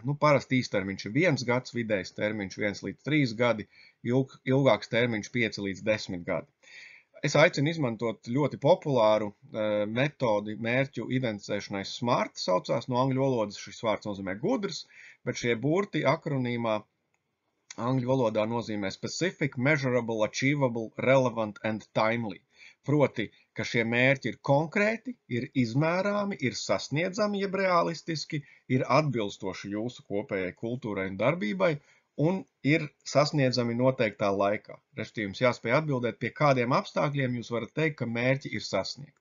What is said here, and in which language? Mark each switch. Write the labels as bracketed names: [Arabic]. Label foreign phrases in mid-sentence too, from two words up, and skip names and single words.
[Latvian] Parasti īstermiņš ir 1 gads, vidējs termiņš 1 līdz 3 gadi, ilgāks termiņš 5 līdz 10 gadi. Es aicinu izmantot ļoti populāru metodi mērķu identificēšanai SMART, saucās no angļu valodas, šis vārds nozīmē gudrs, bet šie burti akronīmā angļu valodā nozīmē [English] specific, measurable, achievable, relevant and timely. [Latvian] Proti, ka šie mērķi ir konkrēti, ir izmērāmi, ir sasniedzami, jeb realistiski, ir atbilstoši jūsu kopējai kultūrai un darbībai un ir sasniedzami noteiktā laikā. Respektīvi, jums jāspēj atbildēt, pie kādiem apstākļiem jūs varat teikt, ka mērķi ir sasniegti.